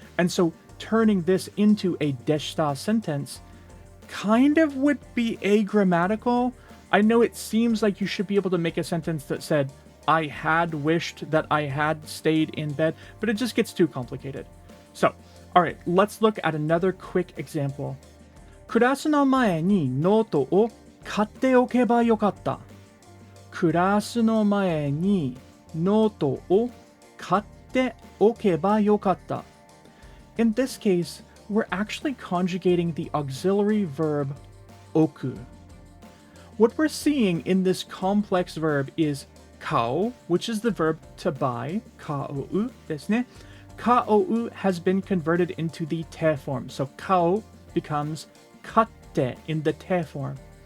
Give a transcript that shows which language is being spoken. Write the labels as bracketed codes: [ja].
[en] And so turning this into a deshita sentence kind of would be agrammatical. I know it seems like you should be able to make a sentence that said, I had wished that I had stayed in bed, but it just gets too complicated. So, alright, let's look at another quick example. [ja] クラスの前にノートを買っておけばよかった。クラスの前にノートを買っておけばよかった。 [en] In this case, we're actually conjugating the auxiliary verb oku. What we're seeing in this complex verb is kao, which is the verb to buy, kao [ja] ですね. [en] Kaou has been converted into the te form. So kao becomes katte in the te form.